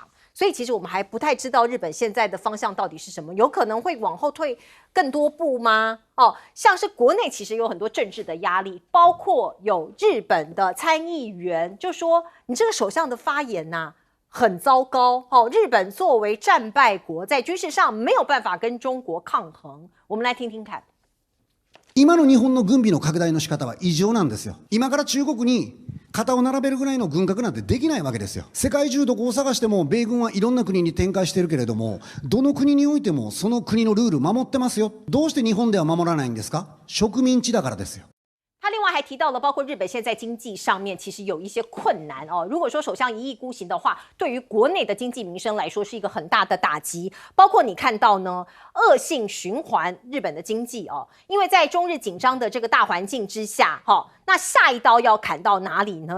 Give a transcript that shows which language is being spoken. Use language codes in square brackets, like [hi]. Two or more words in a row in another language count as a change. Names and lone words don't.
[zh] 所以其实我们还不太知道日本现在的方向到底是什么，有可能会往后退更多步吗？像是国内其实有很多政治的压力，包括有日本的参议员就说，你这个首相的发言很糟糕日本作为战败国，在军事上没有办法跟中国抗衡。我们来听听看。 [ja] 今の日本の軍備の拡大の仕方は異常なんですよ。今から中国に肩を並べるぐらいの軍拡なんてできないわけですよ。世界中どこを探しても米軍はいろんな国に展開してるけれども、どの国においてもその国のルール守ってますよ。どうして日本では守らないんですか？植民地だからですよ。 [zh] 他另外还提到了，包括日本现在经济上面其实有一些困难如果说首相一意孤行的话，对于国内的经济民生来说是一个很大的打击。包括你看到呢，恶性循环日本的经济因为在中日紧张的这个大环境之下那下一刀要砍到哪里呢？